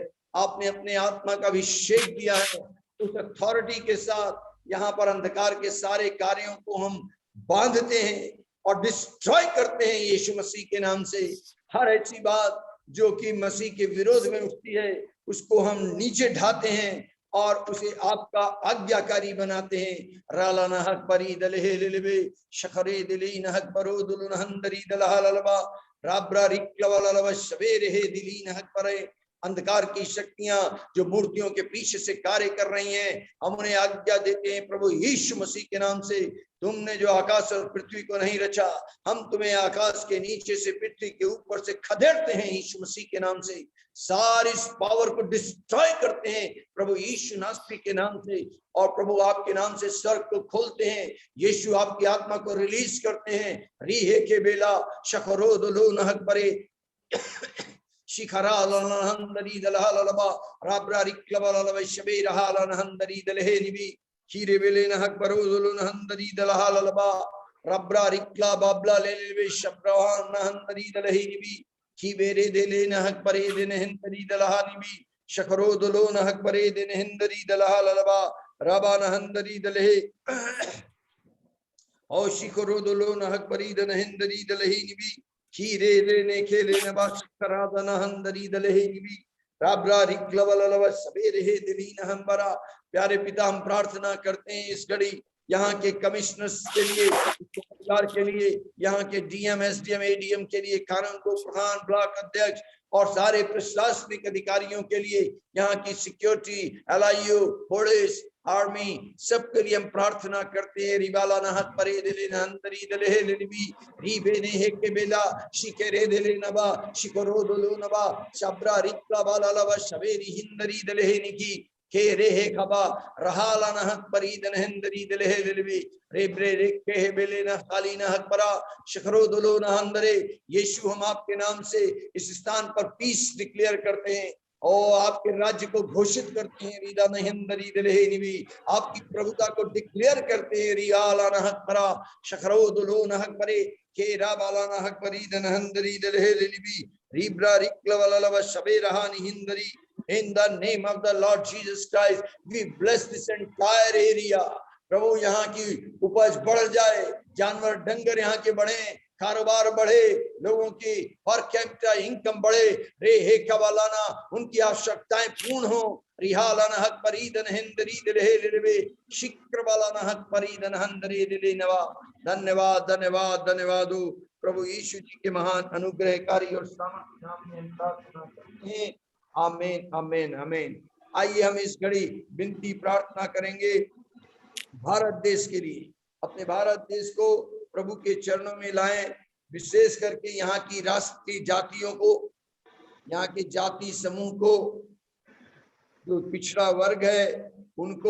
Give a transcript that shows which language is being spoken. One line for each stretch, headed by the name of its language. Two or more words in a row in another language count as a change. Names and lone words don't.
Hindi: आपने अपने आत्मा का अभिषेक दिया है, उस अथॉरिटी के साथ यहाँ पर अंधकार के सारे कार्यों को हम बांधते हैं और डिस्ट्रॉय करते हैं यीशु मसीह के नाम से। हर ऐसी बात जो कि मसीह के विरोध में उठती है, उसको हम नीचे ढाते हैं और उसे आपका आज्ञाकारी बनाते हैं। राला नहक बरी दलहे लिलबे शखरे दिली नहक बरो दुलु नहंदरी दलहालबा राब्रा रिक्लवललव सवेरे हे दिली नहक परे। अंधकार की शक्तियां जो मूर्तियों के पीछे से कार्य कर रही हैं, हम उन्हें आज्ञा देते हैं प्रभु यीशु मसीह के नाम से। तुमने जो आकाश और पृथ्वी को नहीं रचा, हम तुम्हें आकाश के नीचे से पृथ्वी के ऊपर से खदेड़ते हैं यीशु मसीह के नाम से। सारी इस पावर को डिस्ट्रॉय करते हैं प्रभु यीशु नासरी के नाम से, और प्रभु आपके नाम से स्वर्ग को खोलते हैं। यीशु आपकी आत्मा को रिलीज करते हैं। रीहे के बेला शखरो दुलो नहक बरे शिखरा लहंदरी दलहालबा राब्रा रिक्लबलव शबे रहा लहंदरी दलहे निबी खीरे बेले नहक बरो दुलो नहंदरी दलहालबा रब्रा रिक्ला बाबला लेले शब्रवान नहंदरी दलहे निबी की बेरे देले नहक बरे दिन हंदरी दलहा निबी शखरो दुलो नहक बरे दिन हंदरी दलहालबा रबा नहंदरी दलहे और शिखरो दुलो नहक बरी दिन हंदरी दलहे निबी खीरे लेने खेले न बाशकरादन हंदरी दलहे निबी राब्रा रिक्लवलव सवेरे हे दिली न हंबरा। प्यारे पिता, हम प्रार्थना करते हैं इस घड़ी यहाँ के कमिश्नर्स के लिए, परिवार के लिए, यहाँ के डीएम, एसडीएम, एडीएम के लिए, कानून को प्रधान, ब्लॉक अध्यक्ष और सारे प्रशासनिक अधिकारियों के लिए, यहाँ की सिक्योरिटी, एलआईयू, पुलिस, आर्मी, सबके लिए हम प्रार्थना करते हैं। रिबाला नहक परे दिले नहंतरी दले लिबी रीबे ने हे के बेला शिकेरे दिले नबा शिकरो दुलो नबा शब्रा रिक्ला बाला लबा शबेरी हिंदरी दले निकी के रे हे खबा रहाला नहक परी दनहंदरी दले लिबी रेब्रे रेके हे बेले न खाली नहक परा शिकरो दुलो नहंदरे। यीशु, हम आपके नाम से इस स्थान पर
English: peace declare
Hindi: करते हैं और आपके राज्य को घोषित करते हैं। रीदा नहंदरी दलहे निबी आपकी प्रभुता को डिक्लेयर करते हैं। रियाला नहक परा शखरो दुलो नहक परे के राबाला नहक परी दनहंदरी दलहे निबी रीब्रा रिक्लवलव शबे रहा निहिंदरी।
English: In the name of the Lord Jesus Christ, we bless this entire area.
Hindi: प्रभु, यहाँ की उपज बढ़ जाए, जानवर डंगर यहाँ के बढ़े, कारोबार बढ़े, लोगों की
English: per capita income
Hindi: बढ़े। रे हे कवालाना, उनकी आवश्यकताएं पूर्ण हो। रिहालाना हक परीदन हिंदरी दिले लिबे शिक्र वालाना हक परीदन हंदरी दिले नवा। धन्यवाद धन्यवाद धन्यवाद प्रभु यीशु जी के महान अनुग्रहकारी और सामर्थ्य नाम में प्रार्थना करते हैं। आमीन आमीन आमीन। आइए हम इस घड़ी विनती प्रार्थना करेंगे भारत देश के लिए। अपने भारत देश को प्रभु के चरणों में लाएं, विशेष करके यहाँ की राष्ट्रीय जातियों को, यहाँ के जाति समूह को, जो पिछड़ा वर्ग है उनको।